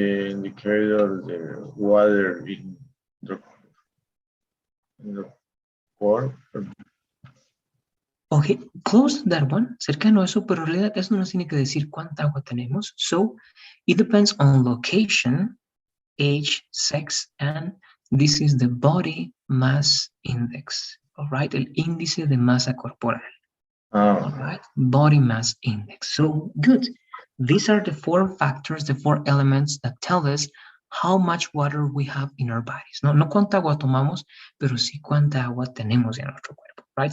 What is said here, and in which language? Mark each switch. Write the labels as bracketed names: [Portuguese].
[English] Indicator the water in the water. Okay, close that one, [Spanish] cercano a eso, pero en realidad eso nos tiene que decir cuánta agua tenemos. [English] So, it depends on location, age, sex, and this is the body mass index, all right? [Spanish] El índice de masa corporal, [English] all right? Body mass index. So, good. These are the four factors, the four elements that tell us how much water we have in our bodies. [Spanish] No cuánta agua tomamos, pero sí cuánta agua tenemos en nuestro cuerpo, right?